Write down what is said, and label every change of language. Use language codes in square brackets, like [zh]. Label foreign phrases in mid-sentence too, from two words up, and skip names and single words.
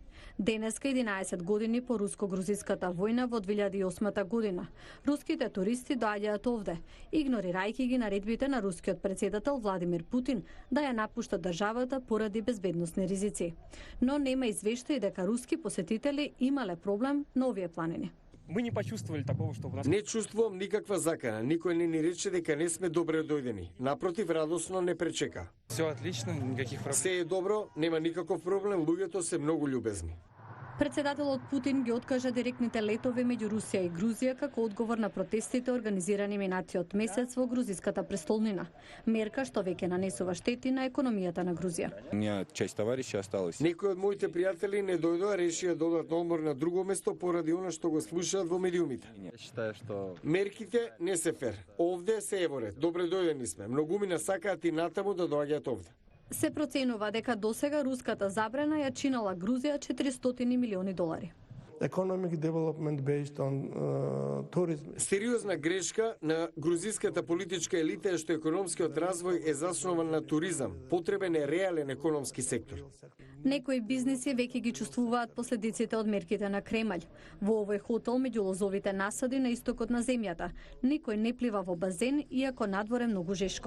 [mk] Денеска 11 години по руско-грузиската војна во 2008 година, руските туристи доаѓаат овде, игнорирајќи ги наредбите на рускиот претседател Владимир Путин да ја напушта државата поради безбедносни ризици. Но нема извештаи дека руски посетители имале проблем на овие планини. [ru] Мы не почувствовали такого, что у нас... [mk] Не чувствувам никаква закана. Никој не ни рече дека не сме добре дојдени. Напротив, радосно не пречека. [ru] Все отлично, никаких проблем. [mk] Се е добро, нема никаков проблем, луѓето се многу љубезни. Председателот Путин ги откажа директните летови меѓу Русија и Грузија како одговор на протестите организирани минатиот месец во грузиската престолнина. Мерка што веќе нанесува штети на економијата на Грузија. Некои од моите пријатели не дојдоа, решија да одат на одмор на друго место поради она што го слушаат во медиумите. Мерките не се фер. Овде се е во ред. Добре дојдени сме. Многумина сакаат и натаму да доаѓаат овде. Се проценува дека досега руската забрана ја чинала Грузија $400 милиони. [en] Economic development based on tourism. [mk] Сериозна грешка на грузиската политичка елита е што економскиот развој е заснован на туризам. Потребен е реален економски сектор. Некои бизниси веќе ги чувствуваат последиците од мерките на Кремљ. Во овој хотел меѓу лозовите насади на истокот на земјата, никој не плива во базен, иако надвор е многу жешко.